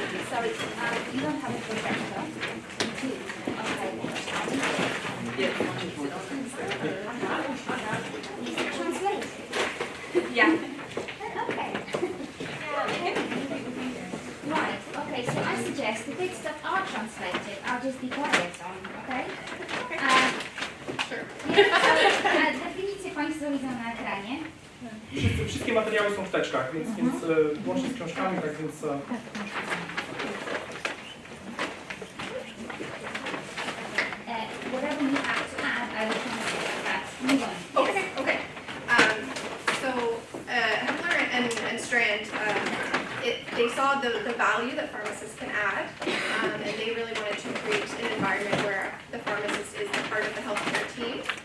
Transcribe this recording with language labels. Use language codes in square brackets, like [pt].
[en] Sorry, you don't have a projector? Translate. Yeah. Okay. Right, okay, so I suggest Yes, the bits that are translated, I'll just be quiet on, okay? Sure. [pl] Definicje Państwo widzą na ekranie. Wszystkie materiały są w teczkach, więc łącznie z książkami, tak więc... [en] Whatever you have to add, I will translate that. Move on. Okay. So Hepler and Strand, they saw the value that pharmacists can add, and they really wanted to create an environment where the pharmacist is part of the healthcare team.